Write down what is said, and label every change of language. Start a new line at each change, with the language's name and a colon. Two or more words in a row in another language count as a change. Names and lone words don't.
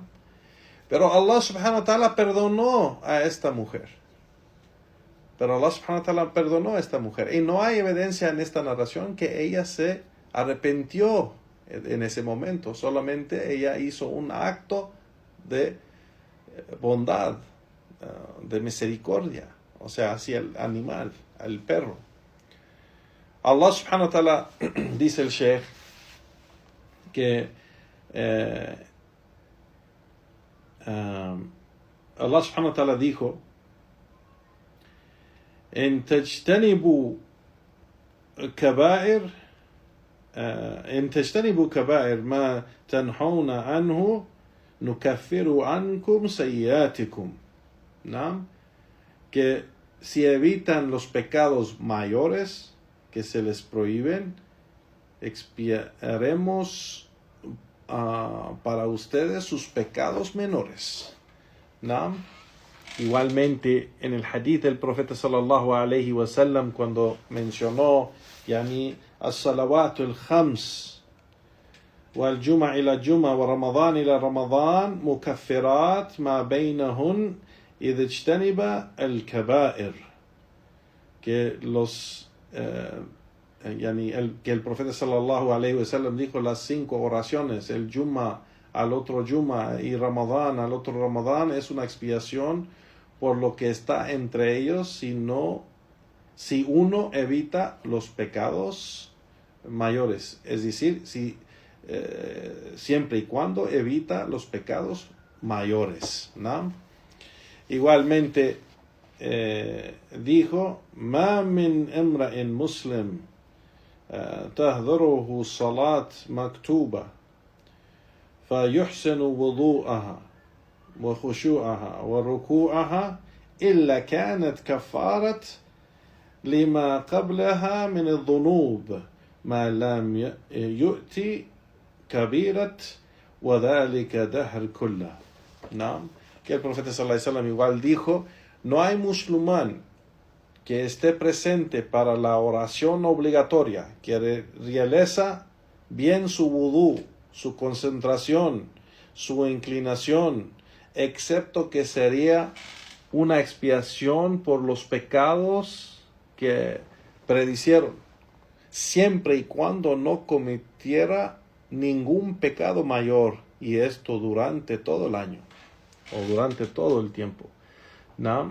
Spanish: Pero Allah
Arabic: سبحانه وتعالى
Spanish: perdonó a esta mujer. Y no hay evidencia en esta narración que ella se arrepintió en ese momento. Solamente ella hizo un acto de bondad, de misericordia. O sea, hacia el animal, al perro.
Arabic: الله سبحانه وتعالى,
Spanish: dice el Sheikh, que
Arabic: الله سبحانه وتعالى dijo: إن تجتنبوا كبائر ما تنهون عنه نكفر عنكم سيئاتكم.
Spanish: ¿No? Que si evitan los pecados mayores que se les prohíben, expiaremos para ustedes sus pecados menores. ¿No? Igualmente, en el hadith del profeta
Arabic: صلى الله عليه وسلم,
Spanish: cuando mencionó
Arabic: الصلوات الخمس والجمعة إلى جمعة ورمضان إلى رمضان مكفرات ما بينهن إذ اجتنب الكبائر,
Spanish: que que el profeta
Arabic: صلى الله عليه وسلم
Spanish: dijo las 5 oraciones, el jum'a al otro jum'a y ramadán al otro ramadán, es una expiación por lo que está entre ellos, si uno evita los pecados mayores, es decir, siempre y cuando evita los pecados mayores, ¿no? Igualmente dijo:
Arabic: ما من امرئ مسلم تحضره صلاة مكتوبة فيحسن وضوءها وخشوعها وركوعها إلا كانت كفارة لما قبلها من الذنوب ما لم يؤتي كبيرة وذلك دهر كله.
Spanish: ¿No? Que el profeta
Arabic: صلى الله عليه وسلم
Spanish: igual dijo: no hay musulmán que esté presente para la oración obligatoria, que realiza bien su wudú, su concentración, su inclinación, excepto que sería una expiación por los pecados que predicieron, siempre y cuando no cometiera ningún pecado mayor, y esto durante todo el año o durante todo el tiempo, ¿no?